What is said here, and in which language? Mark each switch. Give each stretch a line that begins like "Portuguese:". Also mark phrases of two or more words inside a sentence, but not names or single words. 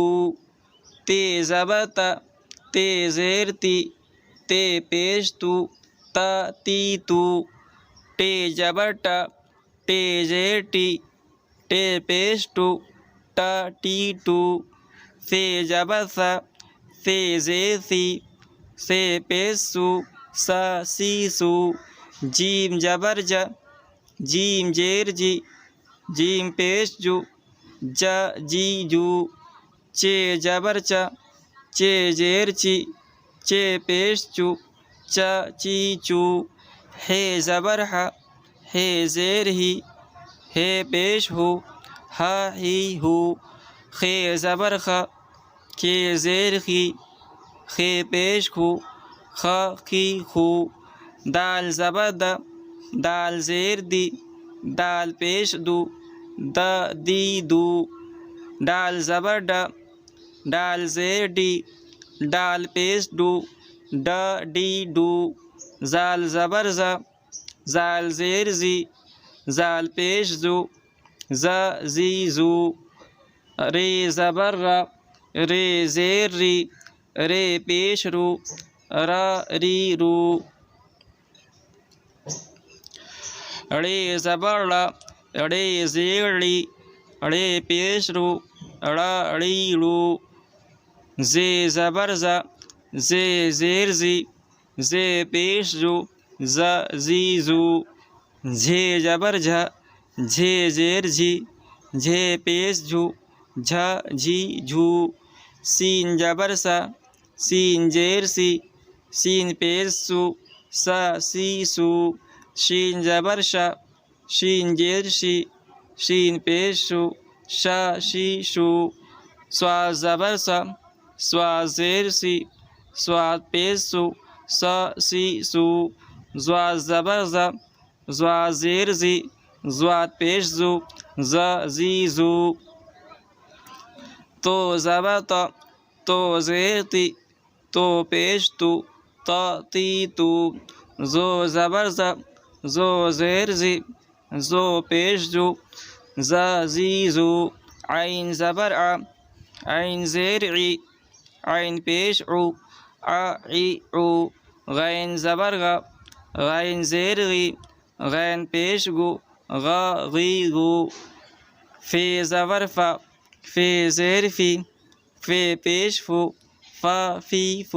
Urdu: تے زبر ت، تے زیر تی، تے پیش تو، تا تی تو. ٹے جبر ٹ، ٹے زیر ٹی، ٹے پیش ٹو، ٹا ٹی ٹو. ثے جبر ث، ثے زیر سی، سے پیش سو، سا سی سو. جیم جبر ج، جیم زیر جی، جیم پیش جو، جا جی جو. چے جبر چ، چے زیر چی، چے پیش چو، چا چی چو. ہے زبر ح، ہے زیر ہی، ہے پیش ہو، ہا ہی ہو. خے زبر خ، خے زیر خی، خے پیش خو، خا خی خو. دال زبر د، دال زیر دی، دال پیش دو، دا دی دو. ڈال زبر ڈ، ڈال زیر ڈی، ڈال پیش ڈو، ڈا ڈی ڈو. زال زبر ز، زال زیر زی، زال پیش زو، زا زی زو. رے زبر ر، رے زیر ری، رے پیش رو، را ری رو. ڑے زبر ڑ، ڑے زیر ڑی، ڑے پیش رو، ڑا ڑی رو. زے زبر ز، زے زیر زی، زے پیش زو، زا زی زو. جھے جبر جھ، جھے زیر جھی، جھے پیش جھو، جھا جھی جھو. سین جبر سا، سین زیر سی، سین پیش سو، سا سی سو. شین زبر شا، شین زیر شی، شین پیش شو، شا شی شو. سوا زبر سا، سوا زیر سی، سوا پیش سو، سا سی سو. زوا زبر ز، زوا زیر زی، زوا پیش زو، زا زی زو. تو زبر ت، تو زیر تی، تو پیش تو، تا تی تو. زو زبر ز، زو زیر زی، زو پیش زو، زا زی زو. عین زبر ع، عین زیر عی، عین پیش عو، ع عی عو. غین زبر غ، غین زیر غی، غین پیش گو، غا غی گو. فے زبر ف، فے زیر فی، فے پیش فو، فا فی فو.